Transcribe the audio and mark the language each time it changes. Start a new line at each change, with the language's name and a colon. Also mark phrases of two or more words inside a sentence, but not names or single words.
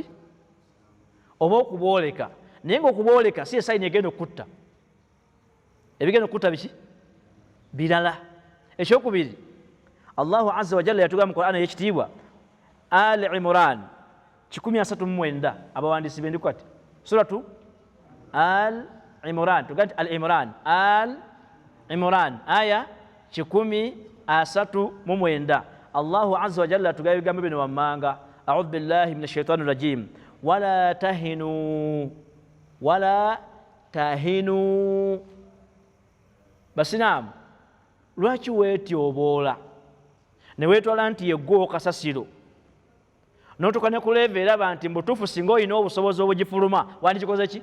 Ganda: Oba okubooleka. Naye ng'okubooleka si esayini egenda okutta. Ebigenda okutta biki? Birala. Ekyokubiri,
Arabic: الله عز وجل
Ganda: yatugamba mu Qur'an ey'ekitiibwa, Ali Imran 139, abawandiisi b'endiku ati suratu Al Imran, tugati Al Imran, Al Imran aya 139.
Arabic: الله عز وجل
Ganda: atugamba ebigambo bino wammanga,
Arabic: أعوذ بالله من الشيطان الرجيم, ولا تهنوا.
Ganda: Basiraamu, lwaki weetyoboola ne weetwala nti yeggwe kasasiro n'otuuka ne ku leeva eraba nti mbutuufu singa olina obusobozi obugifuluma wandikikoze ki?